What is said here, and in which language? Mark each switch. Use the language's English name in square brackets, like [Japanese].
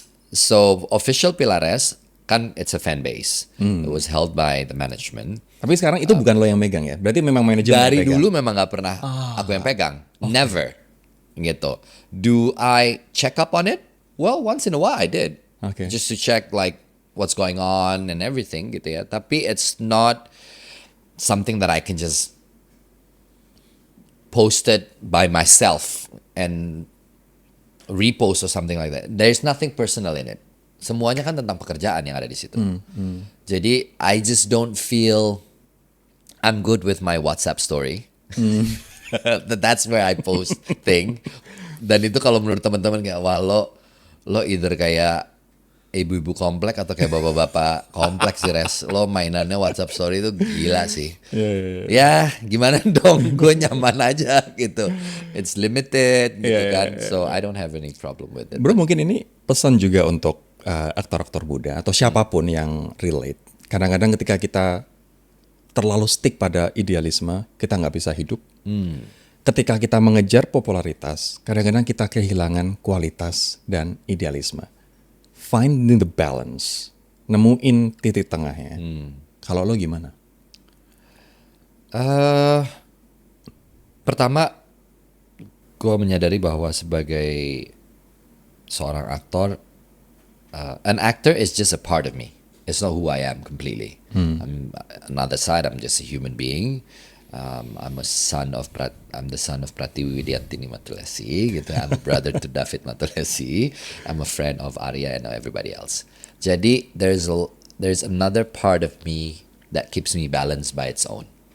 [English] So official Pilares kan it's a fan base. It was held by the management. [Indonesian] Tapi sekarang itu bukan lo yang megang ya? Berarti memang manajemen yang Dari pegang? dulu memang gak pernah aku yang pegang. [English] Never. [Indonesian] Gitu. [English] Do I check up on it? Well, once in a while I did. Okay. Just to check like what's going on and everything gitu ya. Tapi it's not something that I can just post it by myself and repost or something like that. There's nothing personal in it. [Indonesian] Semuanya kan tentang pekerjaan yang ada di situ. Jadi [English] I just don't feel I'm good with my WhatsApp story. That's where I post thing. [Indonesian] Dan itu kalau menurut teman-teman kayak wah lo either kayak ibu-ibu komplek atau kayak bapak-bapak kompleks sih, Res. Lo mainannya WhatsApp story itu gila sih. Ya gimana dong, gue nyaman aja gitu. [English] It's limited gitu kan. So I don't have any problem with it. [Indonesian] Bro, mungkin ini pesan juga untuk aktor-aktor muda atau siapapun yang relate. Kadang-kadang ketika kita terlalu stick pada idealisme, kita nggak bisa hidup. Ketika kita mengejar popularitas, kadang-kadang kita kehilangan kualitas dan idealisme. [English] Finding the balance, [Indonesian] nemuin titik tengahnya. Kalau lo gimana? Pertama, gue menyadari bahwa sebagai seorang aktor, [English] an actor is just a part of me. It's not who I am completely. Another side, I'm just a human being. I'm the son of Pratiwi Widiantini Matulesi, gitu. I'm a brother to David Matulesi. I'm a friend of Arya and everybody else. [Indonesian] Jadi [English] there's another part of me that keeps me balanced by its own.